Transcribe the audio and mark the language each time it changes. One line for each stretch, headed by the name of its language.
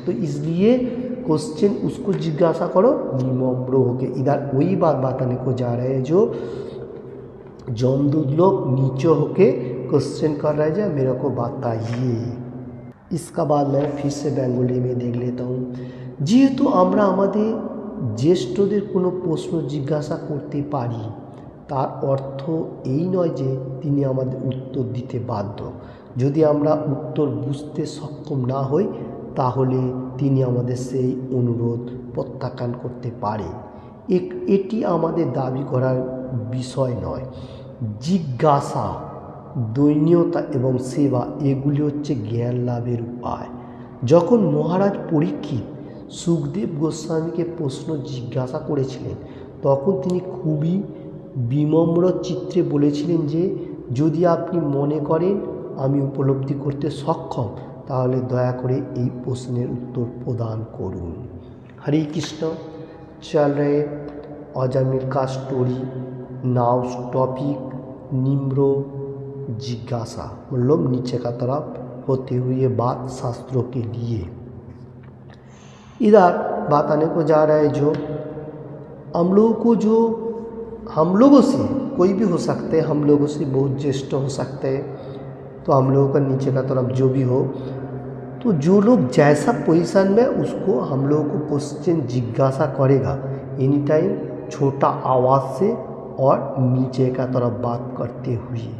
Hindi: तो इसलिए क्वेश्चन उसको जिज्ञासा करो निम्र होके। इधर वही बात बताने को जा रहे हैं जो जमदूत लोग नीचे होके क्वेश्चन कर रहे हैं, मेरे को बताइए। इसका बाद मैं फिर से बेंगली में देख लेता हूँ।
Bangla: যেহেতু আমরা আমাদের জ্যেষ্ঠদের কোনো প্রশ্ন জিজ্ঞাসা করতে পারি, তার অর্থ এই নয় যে তিনি আমাদের উত্তর দিতে বাধ্য। যদি আমরা উত্তর বুঝতে সক্ষম না হই, তাহলে তিনি আমাদের সেই অনুরোধ প্রত্যাখ্যান করতে পারে। এটি আমাদের দাবি করার বিষয় নয়। জিজ্ঞাসা, দৈন্যতা এবং সেবা এগুলি হচ্ছে জ্ঞান লাভের উপায়। যখন মহারাজ পরীক্ষিত সুখদেব গোস্বামীকে প্রশ্ন জিজ্ঞাসা করেছিলেন তখন তিনি খুবই বিনম্র চিত্রে বলেছিলেন যে যদি আপনি মনে করেন আমি উপলব্ধি করতে সক্ষম তাহলে দয়া করে এই প্রশ্নের উত্তর প্রদান করুন।
Hindi: हरे कृष्ण। चल रहे अजामिल का स्टोरी। नाउ टॉपिक निम्र जिज्ञासा, मतलब नीचे का तरफ होते हुए बात शास्त्रों के लिए। इधर बात आने को जा रहा है जो हम लोगों को जो हम लोगों से कोई भी हो सकते हैं, हम लोगों से बहुत ज्येष्ठ हो सकते हैं, तो हम लोगों का नीचे का तरफ जो भी हो, तो जो लोग जैसा पोजीशन में उसको हम लोगों को क्वेश्चन जिज्ञासा करेगा एनी टाइम छोटा आवाज़ से और नीचे का तरफ बात करते हुए।